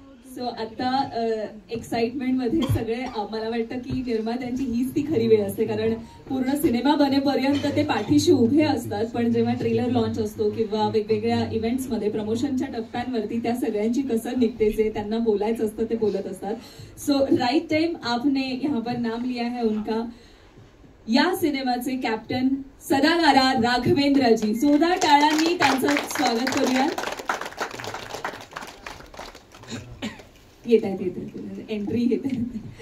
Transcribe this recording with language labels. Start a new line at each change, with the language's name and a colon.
Marathi: So आता excitement मध्ये सगळे मला वाटतं की निर्मात्यांची हीच ती खरी वेळ असते, कारण पूर्ण सिनेमा बनेपर्यंत ते पाठीशी उभे असतात, पण जेव्हा ट्रेलर लॉन्च असतो किंवा वेगवेगळ्या इव्हेंट्स मध्ये प्रमोशनच्या टप्प्यांवरती त्या सगळ्यांची कसर निघते, जे त्यांना बोलायचं असतं ते बोलत असतात।
Hindi: सो राइट टाइम आपने यहाँ पर नाम लिया है उनका,
Marathi: या सिनेमाचे कॅप्टन सदागारा राघवेंद्रजी। जोरदार टाळ्यांनी त्यांचं स्वागत करूया। येत आहेत एंट्री येत आहेत।